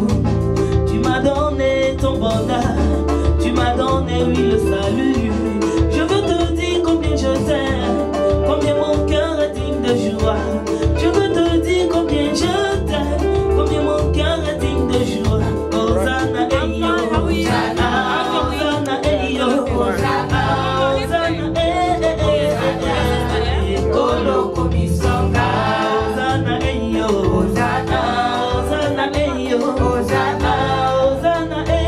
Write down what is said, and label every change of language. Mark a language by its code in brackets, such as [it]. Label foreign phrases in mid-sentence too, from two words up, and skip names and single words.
[fr] Tu m'as donné ton bonheur. Tu m'as donné, oui, le salut. Je veux te dire combien je t'aime, combien mon cœur est digne de joie. Je veux te dire combien je t'aime, combien mon cœur est digne de joie. Hosanna, hey yo, Hosanna, Hosanna, hey yo, Hosanna, Hosanna, [ln] Kolo komisonga. Hosanna, hey yo, Hosanna, Hosanna, hey yo, Hosanna, Hosanna,